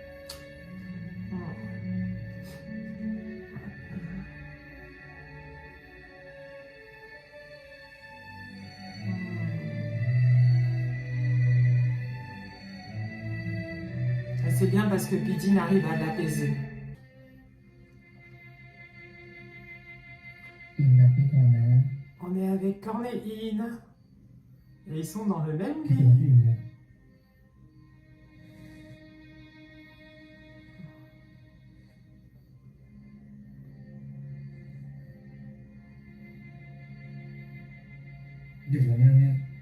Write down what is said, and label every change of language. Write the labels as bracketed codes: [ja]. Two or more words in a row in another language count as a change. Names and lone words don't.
[fr] C'est bien parce que Bidin arrive à l'apaiser. [th] อินรักพี่ก่อนนะ [fr] On est avec Korn et In. Et ils sont dans le même [th] พี่รัก [fr] lit. [th] อินเลยดึกแล้วนะเนี่ย